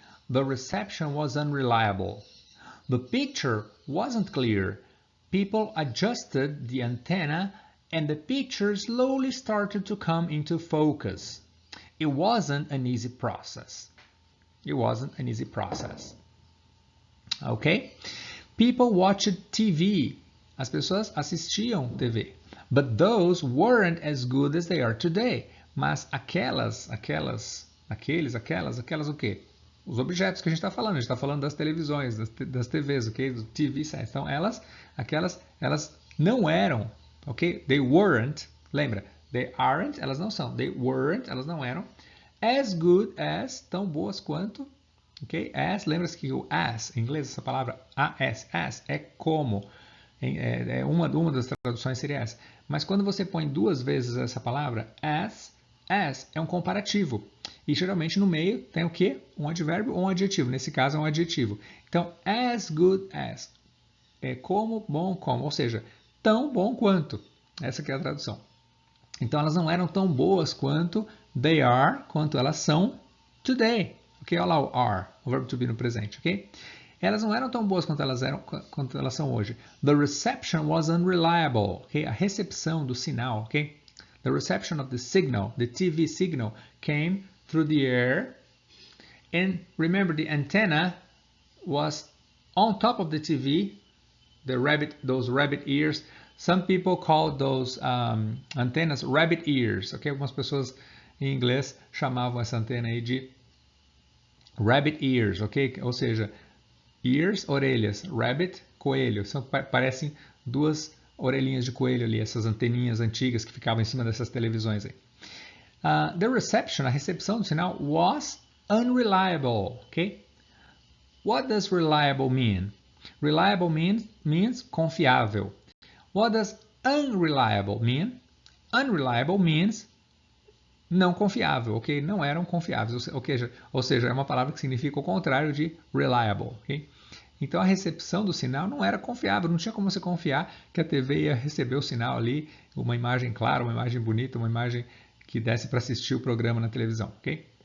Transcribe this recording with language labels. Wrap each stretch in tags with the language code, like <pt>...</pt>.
<en>The reception was unreliable. The picture wasn't clear. People adjusted the antenna and the picture slowly started to come into focus. It wasn't an easy process. It wasn't an easy process. Okay? People watched TV.</en> <pt>As pessoas assistiam TV.</pt> <en>But those weren't as good as they are today.</en> <pt>Mas aquelas o quê? Os objetos que a gente está falando. A gente está falando das televisões, das TVs, ok?</pt> <en>Do TV sets.</en> <pt>Então, elas não eram, ok?</pt> <en>They weren't,</en> <pt>lembra?</pt> <en>They aren't,</en> <pt>elas não são. They weren't, elas não eram. As good as, tão boas quanto. Ok? As, lembra-se que o as, em inglês, essa palavra as é como. Uma das traduções seria essa. Mas quando você põe duas vezes essa palavra, as é um comparativo. E geralmente no meio tem o quê? Um advérbio ou um adjetivo. Nesse caso é um adjetivo. Então, as good as. É como, bom como. Ou seja, tão bom quanto. Essa que é a tradução. Então, elas não eram tão boas quanto</pt> <en>they are,</en> <pt>quanto elas são today. Ok? Olha lá o are, o verbo to be no presente. Ok? Elas não eram tão boas quanto elas são hoje.</pt> <en>The reception was unreliable.</en> <pt>Okay? A recepção do sinal. Ok?</pt> <en>The reception of the signal, the TV signal, came through the air. And remember, the antenna was on top of the TV. Those rabbit ears Some people call those antennas rabbit ears, ok?</en> <pt>Algumas pessoas em inglês chamavam essa antena aí de rabbit ears, ok? Ou seja, ears, orelhas, rabbit, coelho. Parecem duas orelhinhas de coelho ali, essas anteninhas antigas que ficavam em cima dessas televisões aí.</pt> <en>The reception,</en> <pt>a recepção do sinal,</pt> <en>was unreliable,</en> <pt>ok?</pt> <en>What does reliable mean? Reliable means confiável. What does unreliable mean? Unreliable means</en> <pt>não confiável,</pt> <en>ok?</en> <pt>Não eram confiáveis, ou seja, é uma palavra que significa o contrário de reliable, ok? Então a recepção do sinal não era confiável, não tinha como você confiar que a TV ia receber o sinal ali, uma imagem clara, uma imagem bonita, uma imagem que desse para assistir o programa na televisão, ok?</pt>